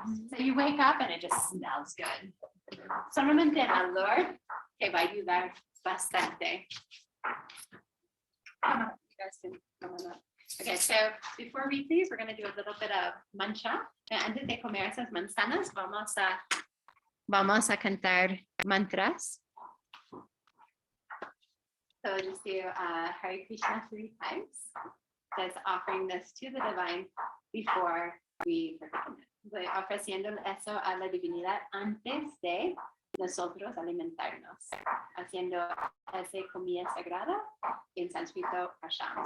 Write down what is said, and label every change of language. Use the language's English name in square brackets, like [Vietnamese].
[English] So you wake up and it just smells good. [Spanish] Solamente el olor te va a ayudar bastante. [English] You guys can come on up. Okay, so before we leave, we're going to do a little bit of mancha. [Spanish] Antes de comer esas manzanas, vamos a cantar mantras. [English] So just do Hare Krishna 3 times. That's offering this to the divine before we perform it. [Spanish] Voy ofreciendo eso a la divinidad antes de nosotros alimentarnos, haciendo esa comida sagrada en sánscrito prasham.